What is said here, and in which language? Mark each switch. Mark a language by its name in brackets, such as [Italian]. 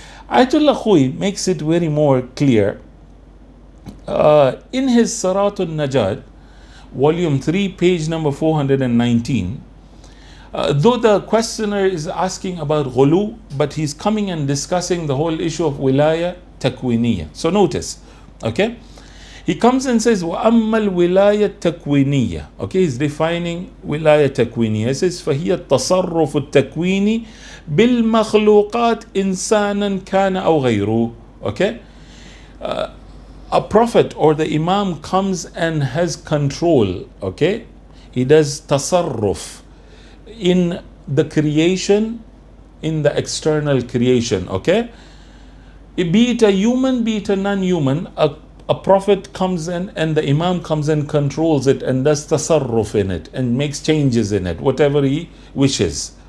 [English] Ayatollah Khouy makes it very more clear in his Siratul Najat, volume 3, page number 419. Though the questioner is asking about ghulu, but he's coming and discussing the whole issue of Wilayah Takwiniyah. So notice, okay, he comes and says [Arabic] وَأَمَّا الْوِلَايَةَ التَّكْوِينِيَّةِ. [English] Okay, he's defining Wilayah Takwiniyah. He says [Arabic] فَهِيَ التصرف التكويني بالمخلوقات إنسانا كان أو غيره. [English] Okay, a prophet or the imam comes and has control. Okay, he does tasarruf in the creation, in the external creation. Okay, be it a human, be it a non-human, a prophet comes in and the imam comes and controls it and does tasarruf in it and makes changes in it, whatever he wishes.